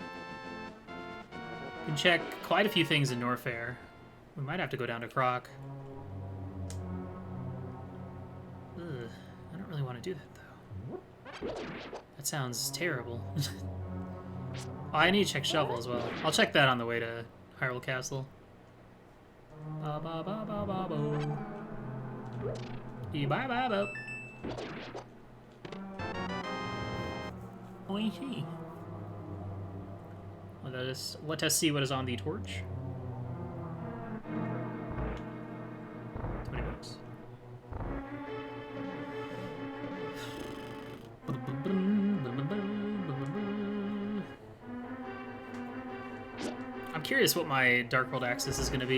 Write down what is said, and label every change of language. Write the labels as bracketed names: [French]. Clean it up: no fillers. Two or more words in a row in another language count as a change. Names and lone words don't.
[English] We can check quite a few things in Norfair. We might have to go down to Croc. Ugh, I don't really want to do that, though. That sounds terrible. Oh, I need to check Shovel as well. I'll check that on the way to Hyrule Castle. Ba ba ba ba ba bo. Dee ba ba ba. Oishi. Let us see what is on the torch. 20 bucks. I'm curious what my Dark World access is going to be.